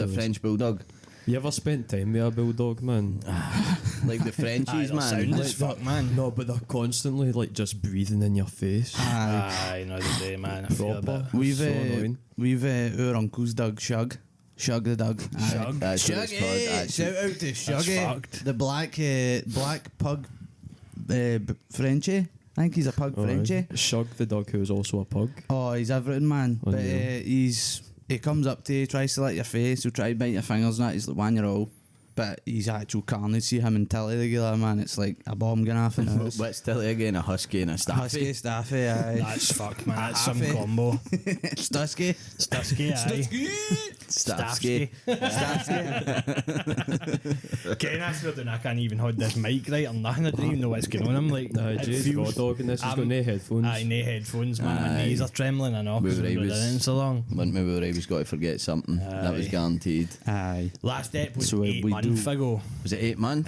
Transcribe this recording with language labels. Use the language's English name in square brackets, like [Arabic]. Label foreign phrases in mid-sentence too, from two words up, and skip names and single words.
[English] ridiculous. French bulldog. You ever spent time with a bulldog, man? Like the Frenchies, man. Sound Like, as fuck, man. No, but they're constantly like just breathing in your face. Aye. Aye, no, the day, man. I feel a Proper. bit. We've, So annoying. our uncle's dog, Shug. Shug the dog. Aye. Shug? That's what it's called, Shuggy! actually. Shout out to Shuggy. fucked. The black pug Frenchie. I think he's a pug Frenchie. Shug the dog, who is also a pug. Oh, he's everything, man. Oh, But yeah. he comes up to you, tries to lick your face, he'll try to bite your fingers and that. He's like 1 year old. But he's actual carnage. See him in Tilly regular, man. It's like a bomb going off in the house. What's Tilly again? A husky and a staffy. Husky, Staffy, aye. That's fuck, man. That's some Happy. combo. Stusky. Stusky, aye. Staffsky. Ken, I swear to I can't even hold this mic right or nothing. I don't even know what's going on. I'm like, it Jay's feels- got a dog and this has got I'm- no headphones. Aye, no headphones, man. My Aye. knees are trembling, I know. We Because were we've been able- doing it so long. Wouldn't we were always got to forget something. That was Aye. guaranteed. Aye. Last ep was So 8 we months do- ago. Was it 8 months?